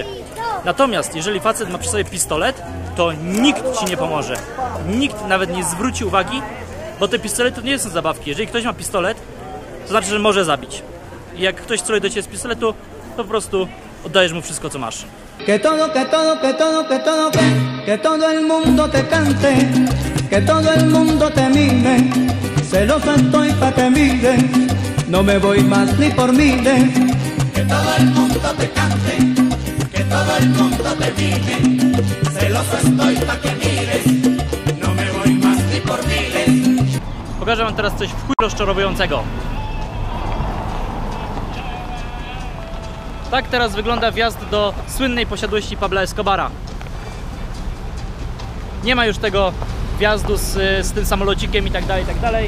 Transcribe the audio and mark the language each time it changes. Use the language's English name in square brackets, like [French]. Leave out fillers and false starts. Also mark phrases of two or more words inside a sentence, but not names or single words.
[Polish] Natomiast jeżeli facet ma przy sobie pistolet, to nikt ci nie pomoże. Nikt nawet nie zwróci uwagi, bo te pistolety to nie są zabawki. Jeżeli ktoś ma pistolet, to znaczy, że może zabić. I jak ktoś celuje do ciebie z pistoletu, to po prostu oddajesz mu wszystko, co masz. [Spanish] Que todo, que todo, que todo, que todo, que todo el mundo te cante, que todo el mundo te mire, celoso estoy pa' que mire, no me voy más ni por mire. Que todo el mundo te cante, que todo el mundo te mire, celoso estoy pa' que mires, no me voy más ni por mire. [Polish] Pokażę wam teraz coś w chuj rozczarowującego. Tak teraz wygląda wjazd do słynnej posiadłości Pabla Escobara. Nie ma już tego wjazdu z tym samolocikiem i tak dalej, i tak dalej.